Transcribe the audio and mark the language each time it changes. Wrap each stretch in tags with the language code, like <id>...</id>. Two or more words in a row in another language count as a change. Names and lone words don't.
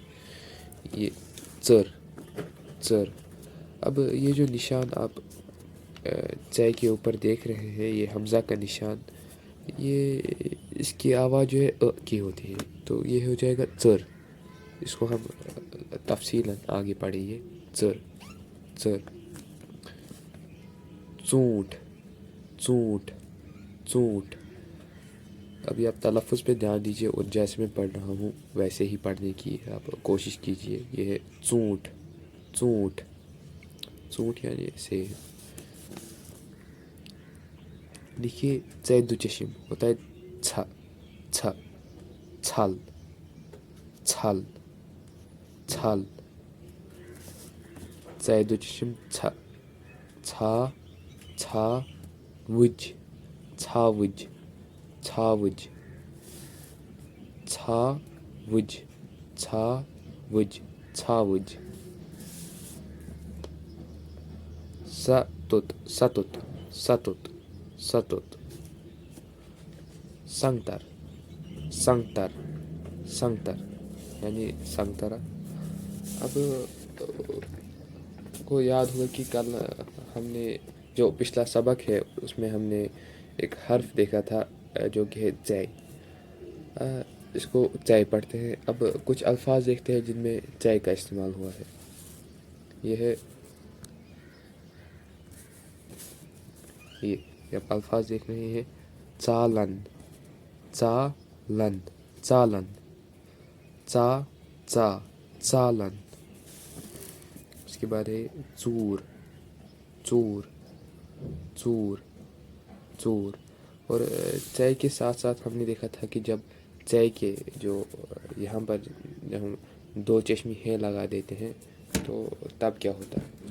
<ks>یہ ژر. ژر.</ks> <ur>اب یہ جو نشان آپ چائے کے اوپر دیکھ رہے ہیں، یہ حمزہ کا نشان، یہ اس کی آواز جو ہے کی ہوتی ہے، تو یہ ہو جائے گا ژر. اس کو ہم تفصیلاً آگے پڑھیں گے.</ur> <ks>ژر ژر. ژونٹ. ژونٹ ژونٹ.</ks> <ur>ابھی آپ تلفظ پہ دھیان دیجیے اور جیسے میں پڑھ رہا ہوں ویسے ہی پڑھنے کی آپ کوشش کیجیے. یہ ہے</ur> <ks>ژونٹ. ژونٹ. ژونٹ</ks> <ur>یعنی ایسے دیکھیے. ژ چشم ہوتا ہے</ur> <ks>چھ. چھ. چھل. چھل. چھل. ژ چشم چھ. چھا. چھا. وج. چھاوج. چھاوج. چھاوج. چھاوج. چھاوج. ستت. ستت. ستت. ستت. سنگتر. سنگتر. سنگتر</ks> <ur>یعنی سنگترا. اب کو یاد ہوا کہ کل ہم نے جو پچھلا سبق ہے اس میں ہم نے ایک حرف دیکھا تھا جو کہ ہے چائے. اس کو چائے پڑھتے ہیں. اب کچھ الفاظ دیکھتے ہیں جن میں چائے کا استعمال ہوا ہے. یہ ہے یہ آپ الفاظ دیکھ رہے ہیں.</ur> <ks>چالن. چالن. چالن. چا. چا. چالن.</ks> <ur>اس کے بعد ہے چور.</ur> <ks>چور. چور. چور.</ks> <ur>اور چائے کے ساتھ ساتھ ہم نے دیکھا تھا کہ جب چائے کے جو یہاں پر جب ہم دو چشمی ہے لگا دیتے ہیں تو تب کیا ہوتا ہے.</ur>